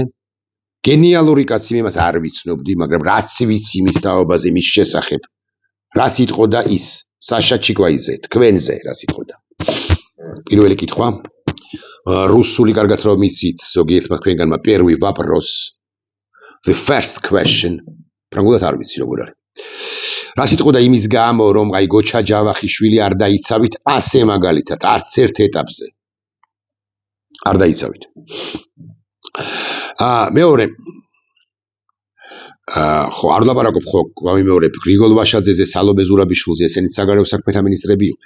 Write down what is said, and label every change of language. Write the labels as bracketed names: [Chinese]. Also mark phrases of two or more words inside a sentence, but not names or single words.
[Georgian] გენიალური კაცი, მე მას არ ვიცნობდი, მაგრამ რაც ვიცი მის თაობაზე, მის შესახებ, რას იტყოდა ის საშა ჩიკვაიძე, თქვენზე რას იტყოდა. პირველი კითხვა, რუსული კარგად რომ იცით, ზოგიერთმა თქვენგანმა პირველი ვაპროს, [English] the first question, [Georgian] ფრანგულად არ ვიცი როგორ არის. რას იტყოდა იმის გამო, რომ აი გოჩა ჯავახიშვილი არ დაიცავით ასე მაგალითად, არც ერთ ეტაპზე. არ დაიცავით. მეორე ხო არ ვლაპარაკობ ხო გამიმეორებ გრიგოლ ვაშაძეზე, სალომე ზურაბიშვილზე, ესენიც საგარეო საქმეთა მინისტრები იყვნენ.